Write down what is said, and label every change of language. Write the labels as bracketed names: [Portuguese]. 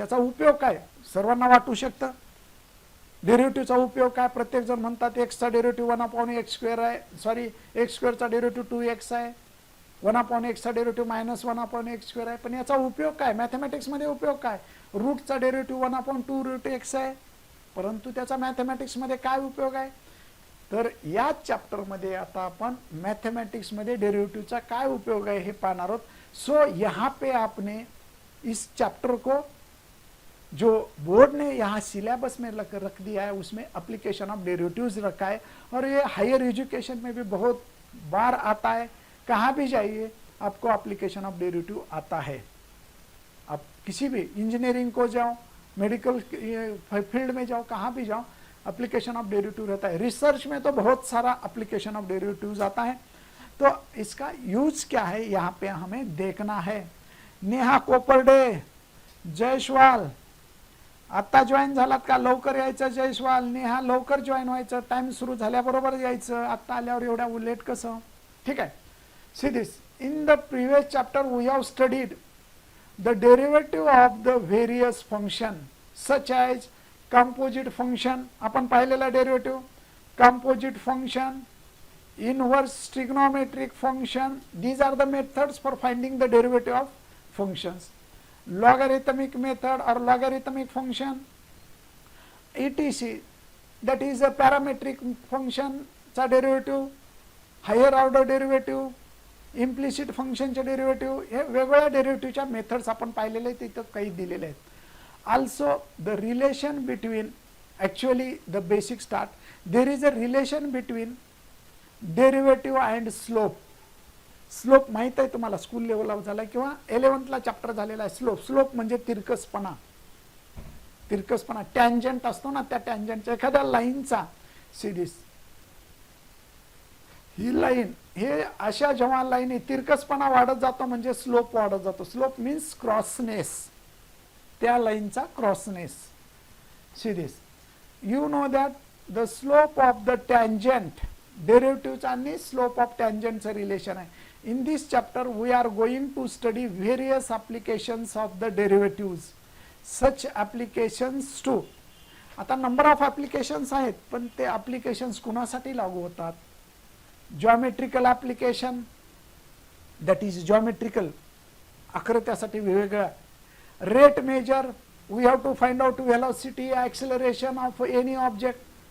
[Marathi] याचा उपयोग काय सर्वांना वाटू शकतं. डेरिव्हेटिव्हचा उपयोग काय, प्रत्येक जण म्हणतात एक्सचा डेरिव्हेटिव्ह 1/x² आहे, सॉरी एक्स स्क्वेअरचा डेरिव्हेटिव्ह 2x आहे, 1/xचा डेरिव्हेटिव्ह -1/x² आहे. पण याचा उपयोग काय, मॅथमॅटिक्समध्ये उपयोग काय, रूटचा डेरिव्हेटिव्ह 1/2√x आहे, परंतु त्याचा मॅथमॅटिक्समध्ये काय उपयोग आहे. तर या चॅप्टरमध्ये आता आपण मैथमेटिक्समध्ये डेरिवेटिव्हचा काय उपयोग है पाहणार आहोत. [Hindi] सो यहाँ पे आपने इस चैप्टर को जो बोर्ड ने यहाँ सिलेबस में रख दिया है उसमें एप्लीकेशन ऑफ डेरिवेटिव्स रखा है, और ये हायर एजुकेशन में भी बहुत बार आता है. कहाँ भी जाइए आपको एप्लीकेशन ऑफ डेरिवेटिव आता है. आप किसी भी इंजीनियरिंग को जाओ, मेडिकल फील्ड में जाओ, कहाँ भी जाओ एप्लीकेशन ऑफ डेरिवेटिव रहता है. रिसर्च में तो बहुत सारा एप्लीकेशन ऑफ डेरिवेटिव्स आता है. तो इसका यूज क्या है यहाँ पे हमें देखना है. [Marathi] नेहा कोपर्डे, जयस्वाल आता जॉईन झालात का, लवकर यायचं जयस्वाल. नेहा लवकर जॉईन व्हायचं, टाइम सुरू झाल्याबरोबर यायचं, आता आल्यावर एवढ्या लेट कसं. ठीक आहे. [English] see this, in the previous chapter we have studied the derivative of the various function such as composite function [Marathi] आपण पाहिलेला derivative, [English] Composite function, inverse trigonometric function. These are the methods for finding the derivative of functions. Logarithmic method or logarithmic function, etc. that is a parametric function [Marathi] चा derivative, higher order derivative, implicit फंक्शनचे derivative, हे वेगवेगळ्या डेरिव्हेटिव्हच्या methods आपण पाहिलेले आहेत, तिथं काही दिलेले आहेत. [English] Also the relation between, actually the basic start, there is a relation between derivative and slope. [Marathi] Slope माहित आहे तुम्हाला, स्कूल लेवलला झाला किंवा 11thला चॅप्टर झालेला आहे. स्लोप, स्लोप म्हणजे तिरकसपणा, तिरकसपणा टँजंट असतो ना, त्या टँजंटच्या एखाद्या लाईनचा सिरीज, ही लाईन हे अशा जेव्हा लाईन तिरकसपणा वाढत जातो म्हणजे स्लोप वाढत जातो. [English] slope means crossness, [Marathi] त्या लाईनचा क्रॉसनेस. [English] see this, you know that the slope of the tangent, [Marathi] डेरिव्हेटिव्हचा आणि स्लोप ऑफ टँजंटचं रिलेशन आहे. [English] In this chapter we are going to study various applications of the derivatives. Such applications too. [Marathi] आता number of applications आहेत, पण ते applications कुणासाठी लागू होतात. Geometrical application, that is geometrical आकृत्यासाठी वेगवेगळ्या. [English] Rate measure, we have to find out velocity acceleration of any object.